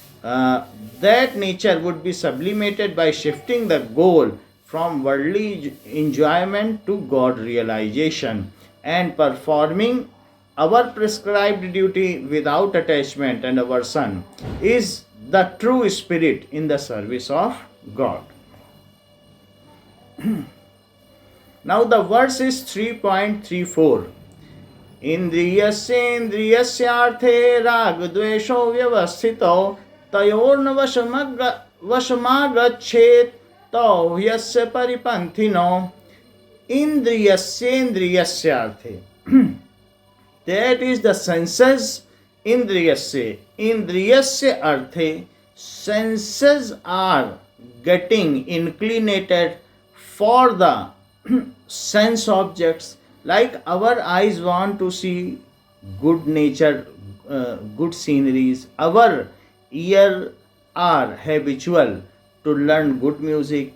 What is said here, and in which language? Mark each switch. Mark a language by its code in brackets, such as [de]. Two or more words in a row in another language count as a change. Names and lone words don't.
[en] That nature would be sublimated by shifting the goal from worldly enjoyment to God realization and performing our prescribed duty without attachment and aversion is the true spirit in the service of God. Now the verse is 3.34. [sa] Indriyasyendrasyaarthe ragdvesho vyavasthito tayorna vashamagachet tau yasya paripanthino. Indriyasyendrasyaarthe. [en] That is the senses. [sa] Indriyasya. Indriyasya arthe. [en] Senses are getting inclinated for the sense objects. Like our eyes want to see good nature, good sceneries. Our ear are habitual to learn good music.